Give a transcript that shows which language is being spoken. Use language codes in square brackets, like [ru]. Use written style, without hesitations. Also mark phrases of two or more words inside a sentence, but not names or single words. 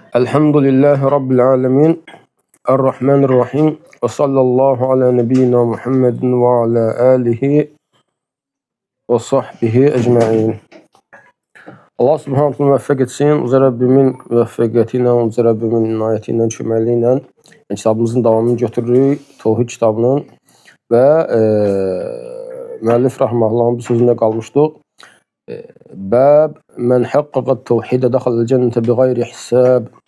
[ar] الحمد لله رب العالمين. الرحمن الرحيم. وصلى الله على نبينا محمد وعلى آله وصحبه أجمعين. [az] Allah [ar] سبحانه و [az] müvəffəq etsin. Uca Rabbimin müvəffəqiyyəti ilə, Uca Rabbimin inayəti ilə, köməkliyi ilə kitabımızın davamını götürürük. Tevhid kitabının və müəllif rahmetullahın bu sözündə qalmışdıq. [ar] باب من حقق التوحيد دخل الجنة بغير حساب.